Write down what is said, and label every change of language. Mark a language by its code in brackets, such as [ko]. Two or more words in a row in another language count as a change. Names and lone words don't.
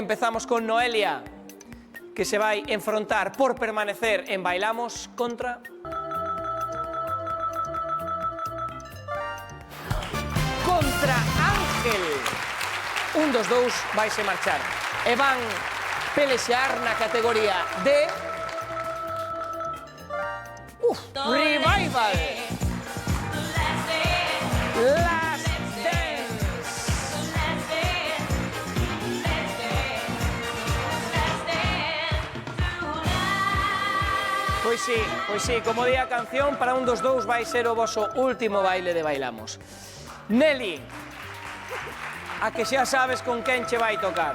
[gl] Empezamos con Noelia, que se vai enfrontar por permanecer en Bailamos contra... Contra Ángel. Un dos dous vaise marchar. E van pelexear na categoría de... Revival. Last Dance. Pois sí, como di a canción, para un dos dous vai ser o voso último baile de Bailamos. Nelly, a que xa sabes con quen che vai tocar.